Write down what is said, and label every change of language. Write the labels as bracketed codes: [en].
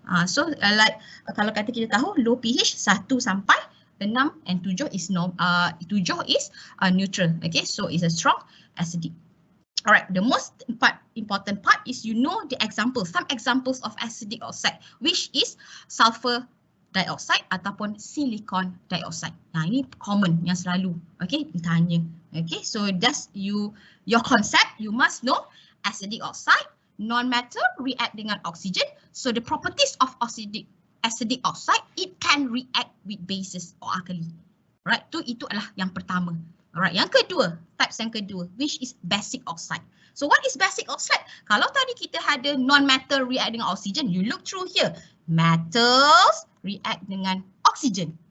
[en] So like [ms] kalau kata kita tahu [en] low pH 1 sampai 6 and 7 is neutral. Okay, so it's a strong acidic. Alright, the most important part is you know the examples, some examples of acidic oxide, which is sulfur dioxide ataupun silicon dioxide. [ms] Nah, ini common yang selalu ditanya. [en] Okay, so just your concept, you must know acidic oxide, non-metal react dengan oxygen. So the properties of acidic oxide, it can react with bases or alkali. [ms] Right, itu adalah yang pertama. Alright, yang kedua, types yang kedua, [en] which is basic oxide. So what is basic oxide? [ms] Kalau tadi kita ada [en] non-metal react dengan oxygen, you look through here. Metals react dengan oxygen.